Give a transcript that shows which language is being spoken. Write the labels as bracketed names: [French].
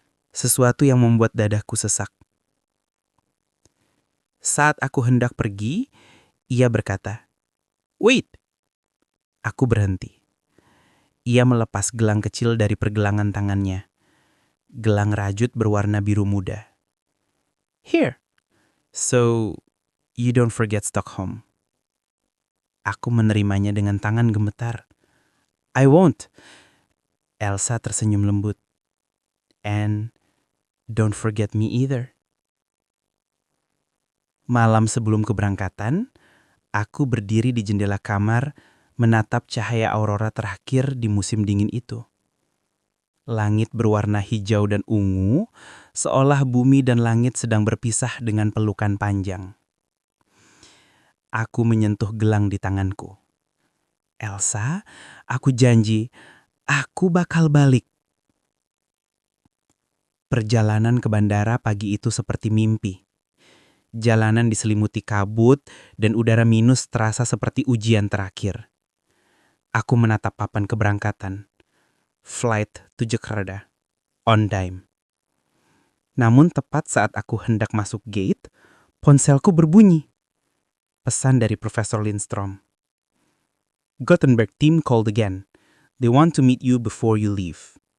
[Indonesian] Sesuatu yang membuat dadaku sesak. Saat aku hendak pergi, ia berkata, [English] "Wait." [Indonesian] Aku berhenti. Ia melepas gelang kecil dari pergelangan tangannya. Gelang rajut berwarna biru muda. [English] "Here. So, you don't forget Stockholm." [Indonesian] Aku menerimanya dengan tangan gemetar. [English] "I won't." [Indonesian] Elsa tersenyum lembut. [English] "And don't forget me either." [Indonesian] Malam sebelum keberangkatan, aku berdiri di jendela kamar menatap cahaya aurora terakhir di musim dingin itu. Langit berwarna hijau dan ungu, seolah bumi dan langit sedang berpisah dengan pelukan panjang. Aku menyentuh gelang di tanganku. "Elsa, aku janji, Aku bakal balik. Perjalanan ke bandara pagi itu seperti mimpi. Jalanan diselimuti kabut dan udara minus terasa seperti ujian terakhir. Aku menatap papan keberangkatan. [English] Flight to Jakarta. On time. [Indonesian] Namun tepat saat aku hendak masuk gate, ponselku berbunyi. Pesan dari Profesor Lindstrom. [English] Gothenburg team called again. They want to meet you before you leave.